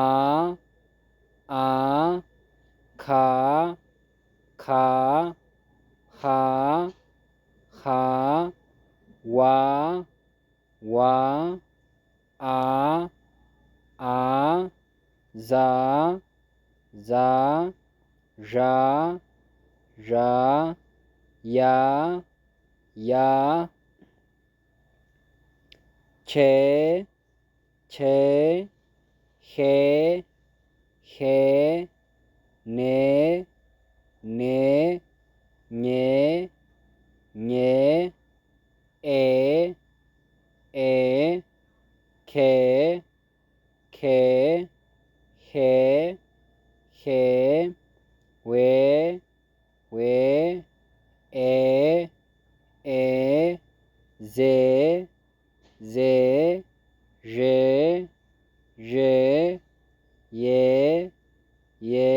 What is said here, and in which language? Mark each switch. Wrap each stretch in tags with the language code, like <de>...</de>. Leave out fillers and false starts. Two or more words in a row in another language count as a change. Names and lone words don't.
<am>አ ካ ካ ሃ ሃ ዋ ዋ አ አ ዛ ዛ ዣ ዣ ያ ያ ቼ ቼ ሄ ሄ ኔ ኔ ኜ ኜ ኤ ኤ ኬ ኬ ሄ ሄ ዌ ዌ ኤ ኤ ዜ ዜ ዤ ዤ ዬ ዬ</am>